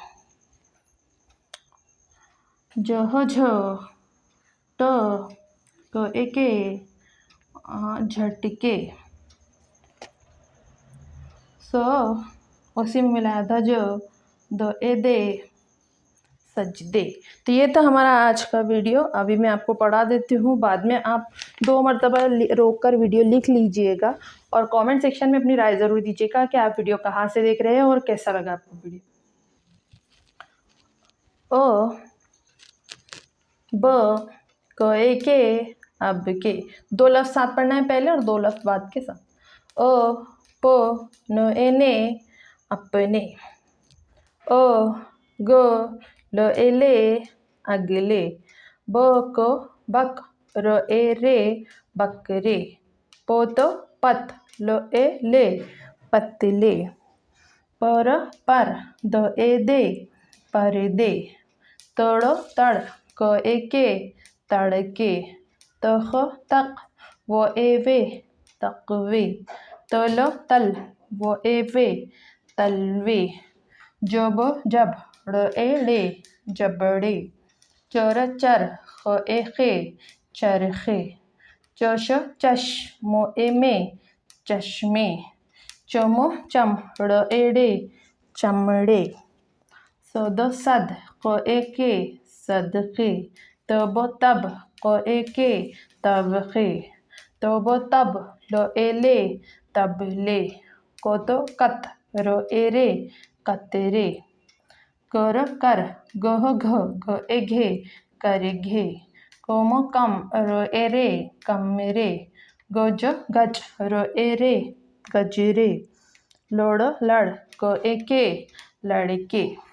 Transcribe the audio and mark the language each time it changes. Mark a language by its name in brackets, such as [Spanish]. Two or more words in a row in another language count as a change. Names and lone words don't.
[Hindi] जह झ ट क एके झटके, स उसी में मिला आधा ज, द ए दे सजदे। तो ये था हमारा आज का वीडियो। अभी मैं आपको पढ़ा देती हूँ, बाद में आप 2 मरतबा रोक कर वीडियो लिख लीजिएगा और कमेंट सेक्शन में अपनी राय ज़रूर दीजिएगा कि आप वीडियो कहाँ से देख रहे हैं और कैसा लगा आपको वीडियो। ओ ब क ए के अब के, 2 लफ्ज़ साथ पढ़ना है पहले और 2 लफ्ज़ बाद के साथ। अ प न एने अपने, ओ गो ल ए ले अगले, बको बक र ए रे बकरे, पोतो पत ल ए ले पतले, पर द ए दे पर्दे, तड़ो तड़ क ए के तड़के, तख तक वो ए वे तकवे, तलो तल वो ए वे तलवे, जब जब ड़ ए ड़े जबड़े, चर चर ख ए खे चरखे, चश चश मो ए में चश्मे, चमो चम ड़ ए डे चमड़े, सद सद क ए के सदके, तब तब क ए के तबखे, तब तब ल ए ले तबले, कोतो कत र ए रे कतरे, कर कर गह घ घ ए घे करघे, कम कम र ए रे कमरे, गज गज र ए रे गजरे, लड़ लड़ क ए के लड़के,